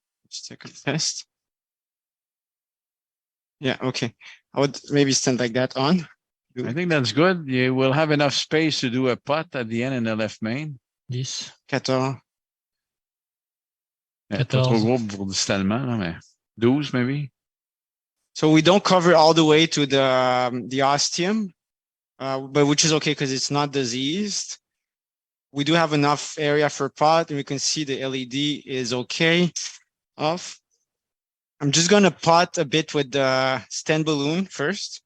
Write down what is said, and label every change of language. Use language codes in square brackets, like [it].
[en] Just take a test. Yeah, okay. I would maybe stand like that on. I think that's good. You will have enough space to do a putt at the end in the left main. 10. 14. [fr] Pas trop gros pour distalement, là, mais 12 maybe. [en] So we don't cover all the way to the ostium, but which is okay because it's not diseased. We do have enough area for pot, and we can see the LED is okay. Off. I'm just gonna pot a bit with the stent balloon first.